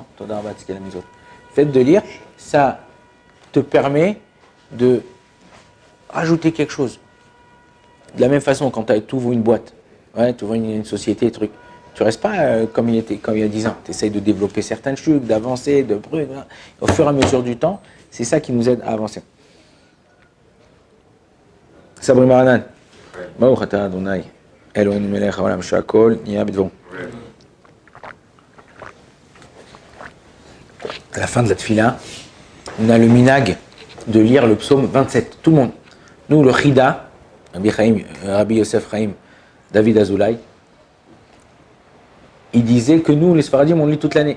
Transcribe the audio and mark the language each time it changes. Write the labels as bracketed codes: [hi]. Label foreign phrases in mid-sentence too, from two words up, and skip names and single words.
[fr] Le fait de lire, ça te permet de rajouter quelque chose. De la même façon, quand tu ouvres une boîte, ouais, tu ouvres une société, truc, tu restes pas comme il y a 10 ans. Tu essayes de développer certains trucs, d'avancer, de brûler. Au fur et à mesure du temps, c'est ça qui nous aide à avancer. [he] סברי מרנן. ברוך אתה אדוני. אלוהינו מלך העולם שהכל נהיה בדברו. [fr] À la fin de la tefila, on a le minag de lire le psaume 27. Tout le monde. Nous, le Chida, Rabbi Yosef Chaim, David Azoulay, il disait que nous, les Sfaradim, on lit toute l'année.